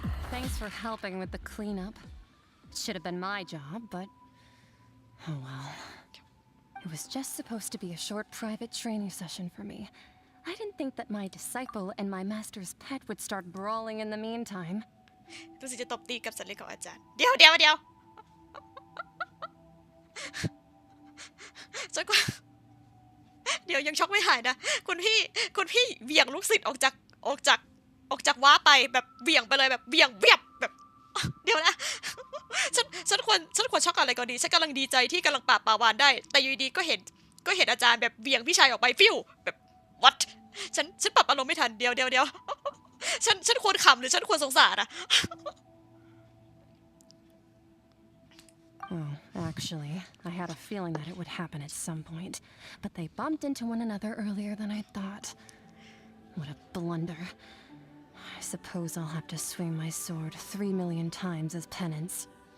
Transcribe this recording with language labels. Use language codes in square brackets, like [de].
[en] Thanks for helping with the cleanup. It should have been my job, but oh well. It was just supposed to be a short private training session for me. I didn't think that my disciple and my master's pet would start brawling in the meantime. [th] ดูสิจะตบตีกับสัตว์เลี้ยงของอาจารย์เดี๋ยวจนกว่าเดี๋ยวยังช็อกไม่หายนะคุณพี่เหวี่ยงลูกศิษย์ออกจากว้าไปแบบเหวี่ยงไปเลยแบบเหวี่ยงเวียบแบบเดี๋ยวนะฉันควรช็อกอะไรก่อนดีฉันกำลังดีใจที่กำลังปราบปาวานได้แต่อยู่ดีก็เห็นอาจารย์แบบเหวี่ยงพี่ชายออกไปฟิวแบบ what ฉันปรับอารมณ์ไม่ทันเดี๋ยวฉันควรขำหรือฉันควรสงสารอะ [en] Oh, actually, I had a feeling that it would happen at some point, but they bumped into one another earlier than I thought. What a blunder. I suppose I'll have to swing my sword 3 million times as penance.